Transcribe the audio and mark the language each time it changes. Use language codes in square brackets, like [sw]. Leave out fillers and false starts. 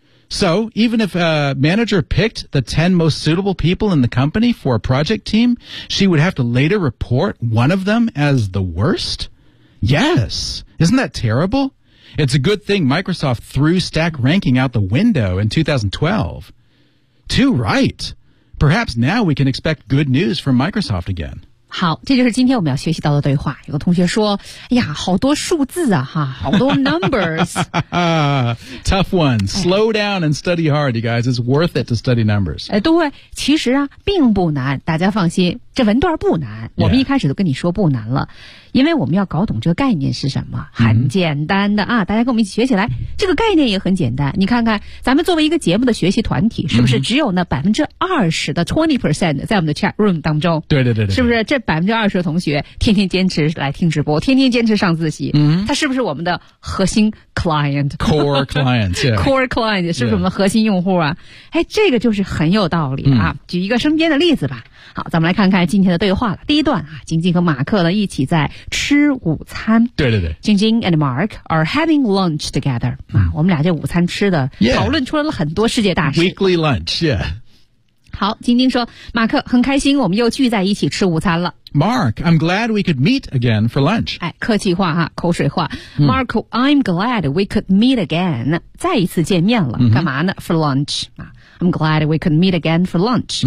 [en] So, even if a manager picked the 10 most suitable people in the company for a project team, she would have to later report one of them as the worst? Yes. Isn't that terrible? It's a good thing Microsoft threw stack ranking out the window in 2012. Too right. Perhaps now we can expect good news from Microsoft again. [zh] 好，这就是今天我们要学习到的对话。有个同学说，哎呀，好多数字啊，哈，好多 numbers。 [en] Tough one. Slow down and study hard, you guys. It's worth it to study numbers. [zh] 哎，对，其实啊，并不难，大家放心。这文段不难，我们一开始都跟你说不难了、 [en] yeah. [zh] 因为我们要搞懂这个概念是什么，很简单的啊、mm-hmm. 大家跟我们一起学起来，这个概念也很简单，你看看咱们作为一个节目的学习团体是不是只有那 20% 的 20% 在我们的 chat room 当中，对对对对，是不是这 20% 的同学天天坚持来听直播，天天坚持上自习，嗯、mm-hmm. 他是不是我们的核心 client [en] core client、yeah. [zh] core client 是不是我们的核心用户啊、yeah. 哎，这个就是很有道理啊、mm-hmm. 举一个身边的例子吧，好，咱们来看看今天的对话了。第一段啊，晶晶和马克呢一起在吃午餐。对对对， [en] 晶晶 and Mark are having lunch together、嗯。 [zh] 啊，我们俩这午餐吃的， [en] yeah. [zh] 讨论出来了很多世界大事。 [en] Weekly lunch, yeah. [zh] 好，晶晶说，马克很开心，我们又聚在一起吃午餐了。 [en] Mark, I'm glad we could meet again for lunch. [zh] 哎，客气话哈，口水话。 [en] Mark,、嗯、I'm glad we could meet again. [zh] 再一次见面了，嗯、干嘛呢 [en] ？For lunch. 啊 ，I'm glad we could meet again for lunch.、